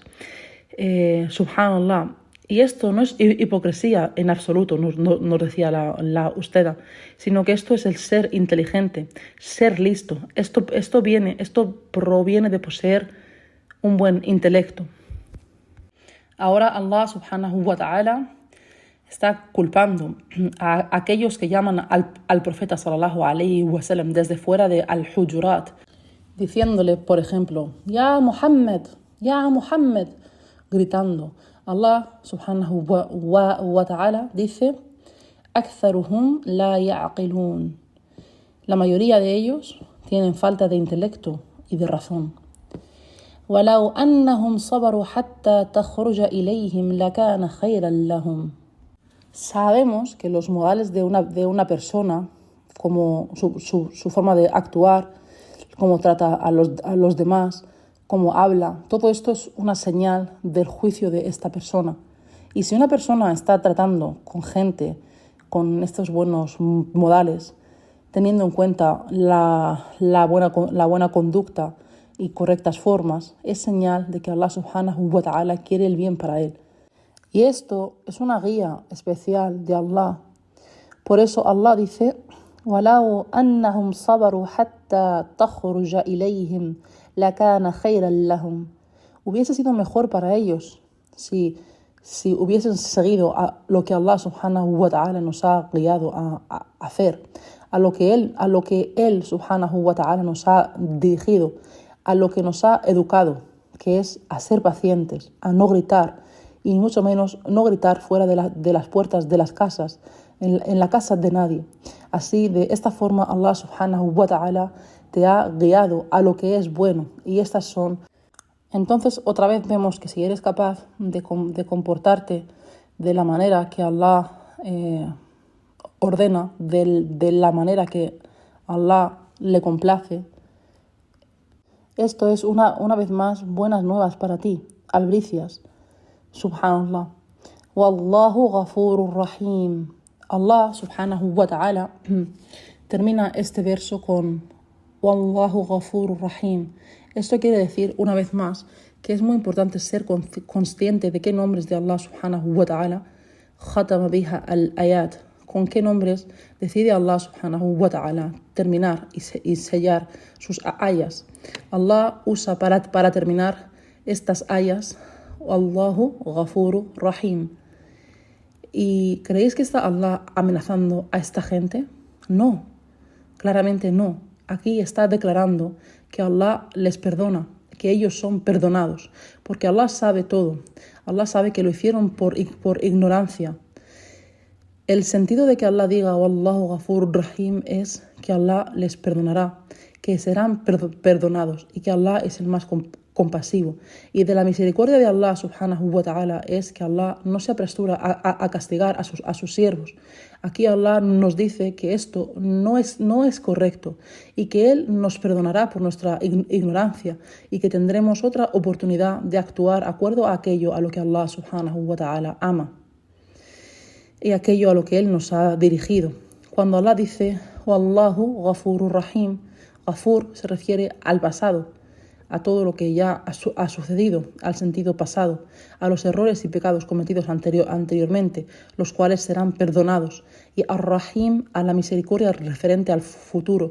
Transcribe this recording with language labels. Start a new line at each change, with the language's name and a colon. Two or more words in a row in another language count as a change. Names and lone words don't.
Spanish: Subhanallah. Y esto no es hipocresía en absoluto, nos decía la Usteda, sino que esto es el ser inteligente, ser listo. Esto proviene de poseer un buen intelecto. Ahora
Arabic: الله سبحانه وتعالى
Spanish: está culpando a aquellos que llaman al profeta
Arabic: صلى الله عليه وسلم
Spanish: desde fuera de al-Hujurat, diciéndole, por ejemplo,
Arabic: يا محمد,
Spanish: gritando.
Arabic: الله سبحانه وتعالى
Spanish: dice,
Arabic: أكثرهم لا يعقلون.
Spanish: La mayoría de ellos tienen falta de intelecto y de razón.
Arabic: ولو أنهم صبروا حتى تخرج إليهم لكان خيرا لهم.
Spanish: Sabemos que los modales de una persona, como su forma de actuar, cómo trata a los demás, cómo habla, todo esto es una señal del juicio de esta persona. Y si una persona está tratando con gente con estos buenos modales, teniendo en cuenta la buena conducta y correctas formas, es señal de que
Arabic: الله سبحانه وتعالى
Spanish: quiere el bien para él. Y esto es una guía especial de Allah. Por eso Allah dice,
Arabic: وَلَوْ أَنَّهُمْ صَبَرُوا حَتَّى تَخْرُجَ إِلَيْهِمْ لَكَانَ خَيْرًا لَهُمْ.
Spanish: Hubiese sido mejor para ellos si hubiesen seguido a lo que
Arabic: الله سبحانه وتعالى
Spanish: nos ha guiado a hacer, a lo que él
Arabic: سبحانه وتعالى
Spanish: nos ha dirigido, a lo que nos ha educado, que es a ser pacientes, a no gritar y mucho menos no gritar fuera de las puertas de las casas, en la casa de nadie. Así, de esta forma,
Arabic: الله سبحانه وتعالى
Spanish: te ha guiado a lo que es bueno, y estas son. Entonces, otra vez vemos que si eres capaz de comportarte de la manera que Allah ordena, de la manera que Allah le complace, esto es una vez más buenas nuevas para ti, albricias. Subhanallah.
Arabic: والله غفور رحيم. الله سبحانه وتعالى
Spanish: termina este verso con
Arabic: والله غفور رحيم.
Spanish: Esto quiere decir, una vez más, que es muy importante ser consciente de qué nombres de
Arabic: الله سبحانه وتعالى ختم بها الآيات,
Spanish: con qué nombres decide
Arabic: الله سبحانه وتعالى
Spanish: terminar y sellar sus ayas. Allah usa para terminar estas ayas
Arabic: والله غفور رحيم.
Spanish: ¿Y creéis que está Allah amenazando a esta gente? No, claramente no. Aquí está declarando que Allah les perdona, que ellos son perdonados, porque Allah sabe todo. Allah sabe que lo hicieron por ignorancia. El sentido de que Allah diga
Arabic: والله غفور رحيم
Spanish: es que Allah les perdonará, que serán perdonados y que Allah es el más compasivo. Y de la misericordia de
Arabic: الله سبحانه وتعالى
Spanish: es que Allah no se apresura a castigar a sus siervos. Aquí Allah nos dice que esto no es correcto y que Él nos perdonará por nuestra ignorancia y que tendremos otra oportunidad de actuar acuerdo a aquello a lo que
Arabic: الله سبحانه وتعالى
Spanish: ama y aquello a lo que Él nos ha dirigido. Cuando Allah dice
Arabic: والله غفور رحيم,
Spanish: Ghafur se refiere al pasado, a todo lo que ya ha sucedido, al sentido pasado, a los errores y pecados cometidos anteriormente, los cuales serán perdonados, y Ar-Rahim, a la misericordia referente al futuro.